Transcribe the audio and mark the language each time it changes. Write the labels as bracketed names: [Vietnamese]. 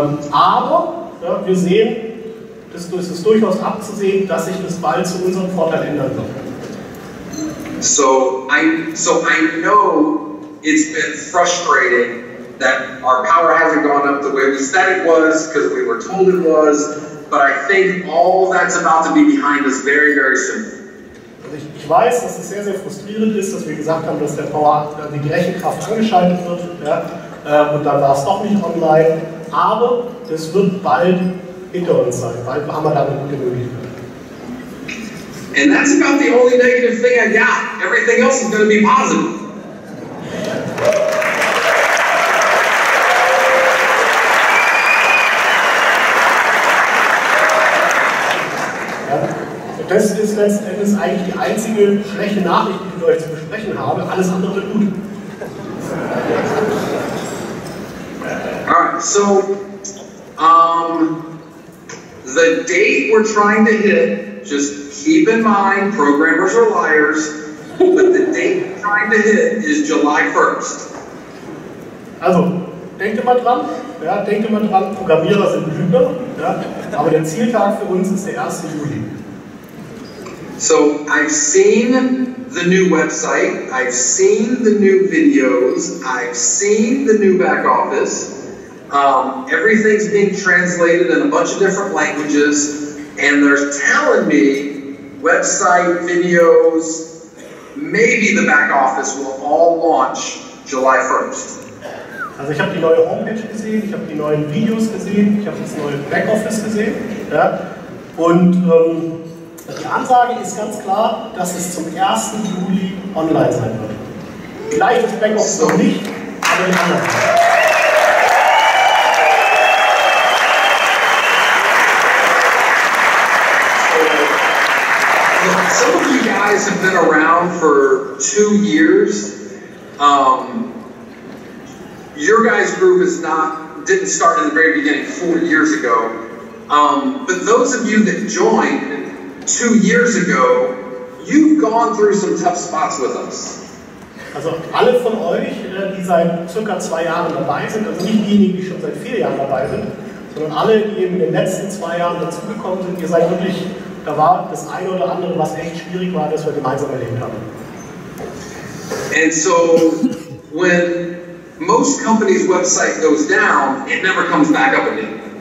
[German] Aber wir sehen, es ist durchaus abzusehen, dass sich das bald zu unserem Vorteil ändern wird. [English] So I know it's been frustrating that our power hasn't gone up the way we said it was because we were told it was, but I think all that's about to be behind us very, very soon. [German] Also ich weiß, dass es sehr, sehr frustrierend ist, dass wir gesagt haben, dass die Rechenkraft angeschaltet wird, und dann war es doch nicht online, aber es wird bald hinter uns sein, bald haben wir damit gute Möglichkeiten. [English] And that's about the only negative thing I got. Everything else is going to be positive. [German] Das ist letzten Endes eigentlich die einzige schlechte Nachricht, die ich mit euch zu besprechen habe. Alles andere wird gut. [English] Alright, so the date we're trying to hit, just keep in mind, programmers are liars, but the date we're trying to hit is July 1st. [German] Also, denkt immer dran, Programmierer sind Lügner, aber der Zieltag für uns ist der 1. Juli. [English] So I've seen the new website, I've seen the new videos, I've seen the new back office. Everything's being translated in a bunch of different languages, and they're telling me website, videos, maybe the back office will all launch July 1st. [German] Also ich habe die neue Homepage gesehen, ich habe die neuen Videos gesehen, ich habe das neue Backoffice gesehen, und die Ansage ist ganz klar, dass es zum 1. Juli online sein wird. Vielleicht das Backoffice noch nicht, aber die anderen. [English] Some of you guys have been around for 2 years. your guys' group didn't start in the very beginning 4 years ago. But those of you that joined 2 years ago, you've gone through some tough spots with us. [German] Also alle von euch, die seit circa 2 Jahren dabei sind, also nicht diejenigen, die schon seit 4 Jahren dabei sind, sondern alle, die eben in den letzten 2 Jahren dazugekommen sind, ihr seid wirklich, da war das eine oder andere, was echt schwierig war, das wir gemeinsam erlebt haben. [English] And so, when most companies' website goes down, it never comes back up again.